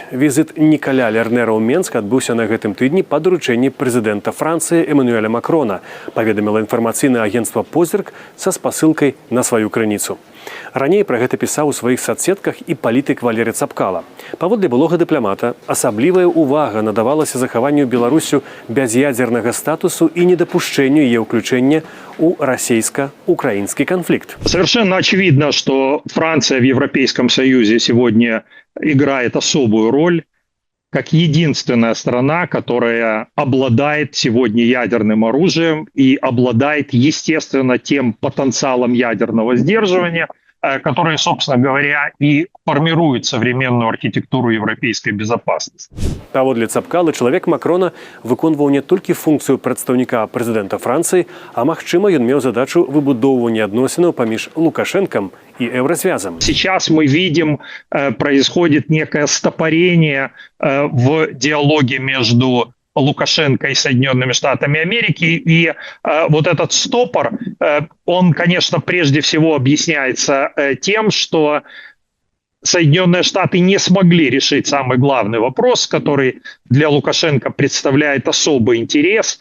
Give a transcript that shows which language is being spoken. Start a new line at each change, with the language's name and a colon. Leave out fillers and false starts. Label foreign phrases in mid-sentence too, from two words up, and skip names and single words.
Belarusian: Візіт Нікаля Лернера ў Менск адбыўся на гэтым тыдні па даручэнні прэзідэнта Францыі Эммануэля Макрона, паведаміла інфармацыйнае агенцтва «Позірк» са спасылкай на сваю крыніцу. Раней пра гэта пісаў у сваіх сацсетках і палітык Валерый Цапкала. Паводле былога дыпламата, асаблівая ўвага надавалася захаванню Беларусю бяз'ядзернага статусу і недапушчэнню яе ўключэння у расійска-украінскі конфликт.
Russian: Совершенно очевидно, что Франция в Европейском Союзе сегодня играет особую роль как единственная страна, которая обладает сегодня ядерным оружием и обладает, естественно, тем потенциалом ядерного сдерживания, который, собственно говоря, и формирует современную архитектуру европейской безопасности.
Belarusian: Паводле Цапкалы, чалавек Макрона выконваў не толькі функцыю прадстаўніка прэзідэнта Францыі, а магчыма, ён меў задачу выбудоўвання адносінаў паміж Лукашэнкам и Евросвязом.
Russian: Сейчас мы видим, происходит некое стопорение в диалоге между Лукашенко и Соединенными Штатами Америки. И вот этот стопор, он, конечно, прежде всего объясняется тем, что Соединенные Штаты не смогли решить самый главный вопрос, который для Лукашенко представляет особый интерес.